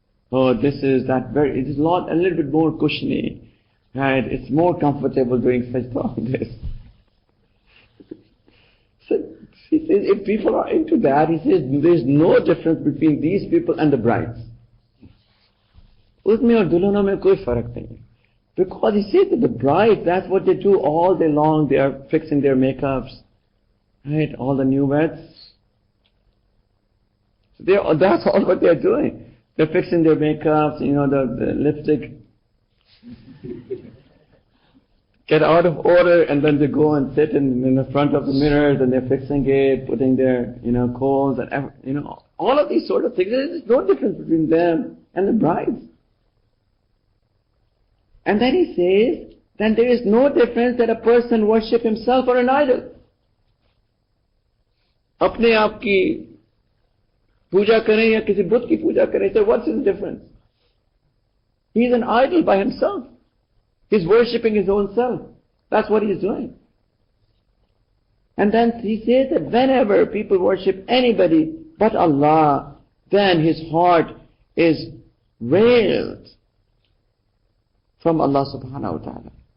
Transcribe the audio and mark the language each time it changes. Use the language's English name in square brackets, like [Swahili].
[English] Oh, this is that it is a little bit more cushiony, right? It's more comfortable doing such this. So he says, if people are into that, he says, there's no difference between these people and the brides. [Hindi] उसमें और दुल्हनों में कोई फर्क नहीं है. [English] Because he says that the brides, that's what they do all day long. They are fixing their makeups, right? All the newlyweds. So that's all what they're doing. They're fixing their makeups, the lipstick. Get out of order, and then they go and sit in the front of the mirrors, and they're fixing it, putting their, coals, and all of these sort of things. There's no difference between them and the brides. And then he says, then there is no difference that a person worship himself or an idol. [Hindi] अपने आप की पूजा करें या किसी बुत की पूजा करें, [English] so what's his difference? He is an idol by himself. He's worshipping his own self. That's what he's doing. And then he says that whenever people worship anybody but Allah, then his heart is veiled from Allah subhanahu wa ta'ala.